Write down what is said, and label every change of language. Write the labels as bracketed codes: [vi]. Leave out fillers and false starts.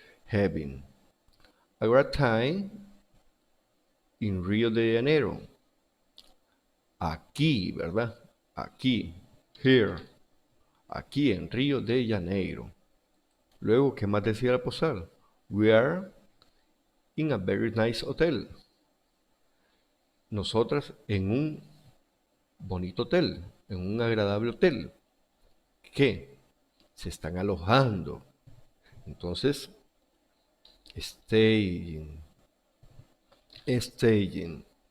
[en] Having. A great time in Rio de Janeiro. [es] Aquí, ¿verdad? Aquí. Here. Aquí en Río de Janeiro. Luego, ¿qué más decía la postal? [en] We are in a very nice hotel. [es] Nosotras en un bonito hotel, en un agradable hotel. ¿Qué? Se están alojando. Entonces, staying. Staying.